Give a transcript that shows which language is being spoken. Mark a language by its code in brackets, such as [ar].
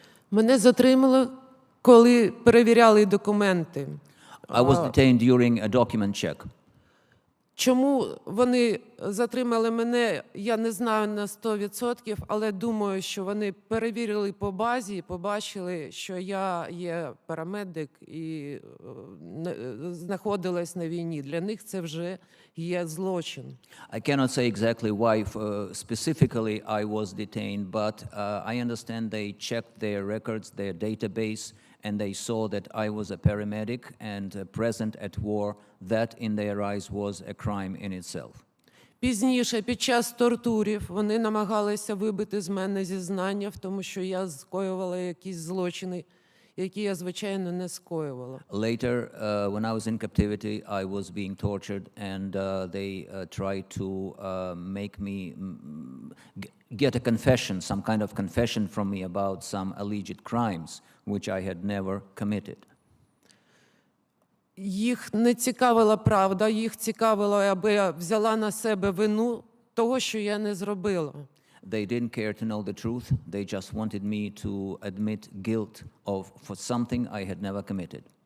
[uk] Мене затримали, коли перевіряли документи. [en] I was detained during a document check. [uk] Чому вони затримали мене, я не знаю на 100%, але думаю, що вони перевірили по базі, побачили, що я є парамедик і знаходилась на війні. Для них це вже є злочин. [en] I cannot say exactly why specifically I was detained, but I understand they checked their records, their database, and they saw that I was a paramedic and present at war. That, in their eyes, was a crime in itself. [uk] Пізніше, під час тортурів, вони намагалися вибити з мене зізнання в тому, що я скоювала якісь злочини, які я, звичайно, не скоювала. [en] Later, when I was in captivity, I was being tortured, and they tried to make me get a confession, some kind of confession from me about some alleged crimes which I had never committed. [uk] Їх не цікавила правда, їх цікавило, аби я взяла на себе вину того, що я не зробила. [en] They didn't care to know the truth. They just wanted me to admit guilt for something I had never committed.